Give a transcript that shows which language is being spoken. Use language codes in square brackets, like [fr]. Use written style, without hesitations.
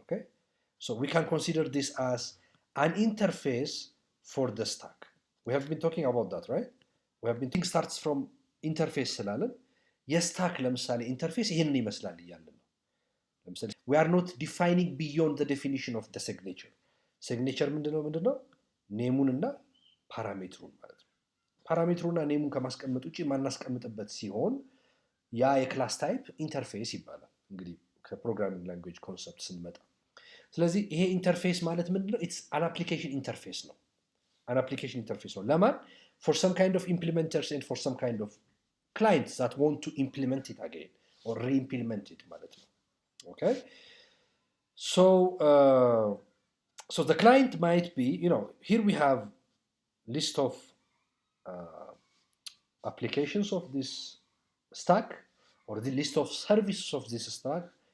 [en] Okay, so we can consider this as an interface for the stack. We have been talking about that, right? We have been thinking starts from interface [am] ስላለን የስታክ ለምሳሌ ኢንተርፌስ ይህንን ይመስላል እያለን ነው። [en] ለምሳሌ we are not defining beyond the definition of the signature. [am] signature ምንድነው? ኔሙንና ፓራሜትሩን ማለት ነው። ፓራሜትሩና ኔሙን ከማስቀመጥ ውጪ ማናስቀምጥበት ሲሆን ያ የክላስ ታይፕ ኢንተርፌስ ይባላል። እንግዲህ ከፕሮግራሚንግ ላንጉዌጅ ኮንሰፕት ስንመጣ፣ ስለዚህ ይሄ ኢንተርፌስ ማለት ምንድነው? [en] ኢትስ አን አፕሊኬሽን ኢንተርፌስ ነው። an application interface ነው። ለማን? for some kind of implementers and for some kind of clients that want to implement it again or re-implement it [am] ማለት ነው። [en] Okay, so the client might be, here we have list of applications of this stack or the list of services of this stack.